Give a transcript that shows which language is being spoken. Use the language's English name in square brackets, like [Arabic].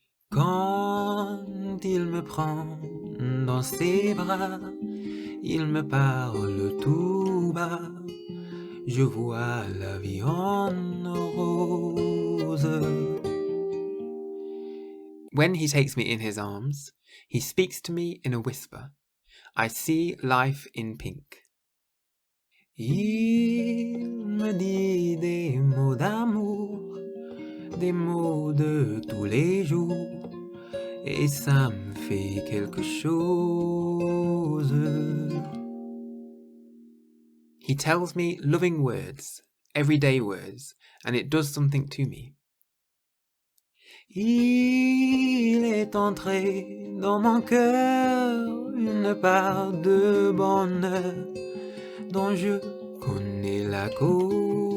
[French] Quand il me prend dans ses bras, il me parle tout bas, je vois la vie en rose. [English] When he takes me in his arms, he speaks to me in a whisper. I see life in pink. [French] Il me dit des mots d'amour, des mots de tous les jours, et ça me fait quelque chose. [English] He tells me loving words, everyday words, and it does something to me. [French] Il est entré dans mon cœur une part de bonheur dont je connais la cause.